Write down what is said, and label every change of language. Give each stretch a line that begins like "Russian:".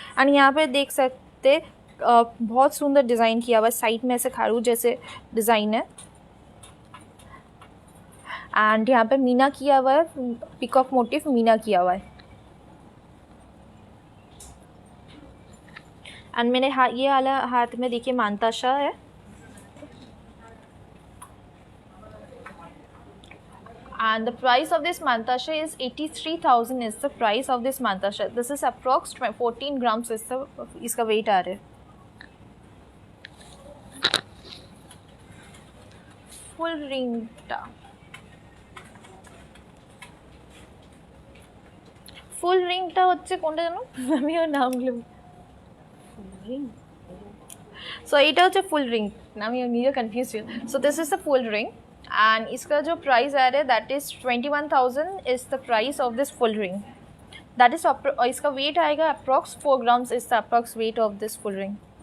Hindi: And यहाँ पे देख सकते बहुत सुंदर डिज़ाइन किया हुआ है, साइड में ऐसे खारू जैसे डिज़ाइन है। एंड यहाँ पे मीना किया हुआ है, पिकॉक मोटिव मीना किया हुआ है। एंड मेरे ये वाला हाथ में देखिए मानताशा है,
English: and the price of this mantasha is 83,000 is the price of this mantasha. This is approx 14 grams is the
Hindi: इसका
English: weight
Hindi: आ रहा है.
Bangla: Full ring टा, full ring टा হচ্ছে কোনটা জানো? আমি ওর নাম ভুলে,
English: ring.
Bangla: so এটা হচ্ছে full ring, আমি নিজে confused হই.
English: So this is the full ring. And
Hindi: इसका जो प्राइस आ रहा है
English: that is 21,000 is the price of this full ring. That is
Hindi: इसका
English: weight
Hindi: आएगा
English: approx 4 grams is the approx weight of this full ring.